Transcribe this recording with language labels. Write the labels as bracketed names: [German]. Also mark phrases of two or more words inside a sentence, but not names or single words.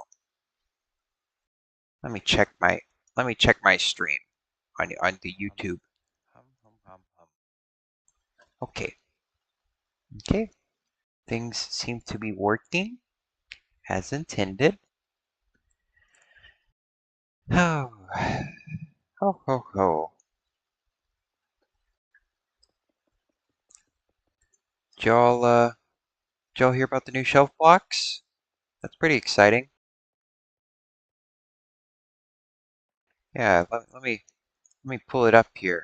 [English] Let me check my stream on the YouTube. Hum, hum, hum, hum. Okay. Okay. Things seem to be working as intended. Oh, ho, ho, ho. Did y'all hear about the new shelf blocks? That's pretty exciting. Yeah, let me pull it up here.